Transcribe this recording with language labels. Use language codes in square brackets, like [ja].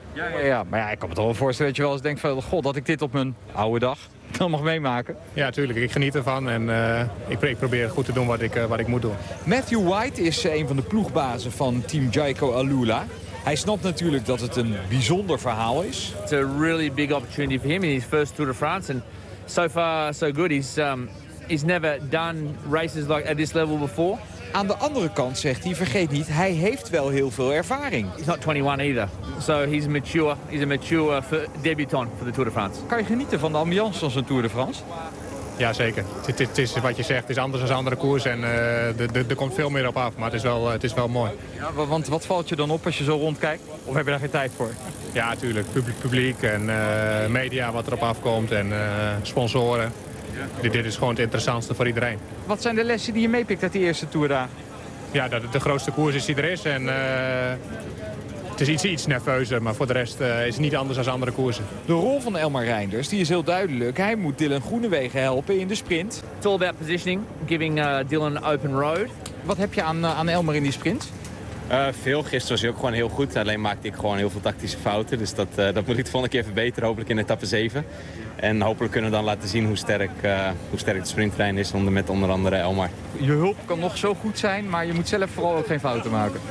[nl] Ja, ja, ja, maar ja, ik kan me toch wel voorstellen dat je wel eens denkt van, god, dat ik dit op mijn oude dag dan mag meemaken. Ja, tuurlijk, ik geniet ervan en ik probeer goed te doen wat ik moet doen. Matthew White is een van de ploegbazen van Team Jayco Alula. Hij snapt natuurlijk dat het een bijzonder verhaal is. [en] It's a really big opportunity for him in his first Tour de France and so far so good. He's never done races like at this level before. [nl] Aan de andere kant zegt hij, vergeet niet, hij heeft wel heel veel ervaring. [en] He's not 21 either. So he's mature. He's a mature debutant for the Tour de France. [nl] Kan je genieten van de ambiance van zijn Tour de France? Ja, zeker. Het is wat je zegt. Het is anders dan andere koers en er komt veel meer op af. Maar het is wel mooi. Ja, want wat valt je dan op als je zo rondkijkt? Of heb je daar geen tijd voor? Ja, natuurlijk. Publiek en media wat erop afkomt en sponsoren. Dit is gewoon het interessantste voor iedereen. Wat zijn de lessen die je meepikt uit die eerste Tour daar? Ja, dat het de grootste koers is die er is. En, het is iets nerveuzer, maar voor de rest is het niet anders dan andere koersen. De rol van Elmar Reinders die is heel duidelijk. Hij moet Dylan Groenewegen helpen in de sprint. [en] It's all about positioning, giving Dylan open road. [nl] Wat heb je aan Elmar in die sprint? Veel. Gisteren was hij ook gewoon heel goed. Alleen maakte ik gewoon heel veel tactische fouten. Dus dat moet ik de volgende keer verbeteren, hopelijk in etappe 7. En hopelijk kunnen we dan laten zien hoe sterk de sprinttrein is met onder andere Elmar. Je hulp kan nog zo goed zijn, maar je moet zelf vooral ook geen fouten maken.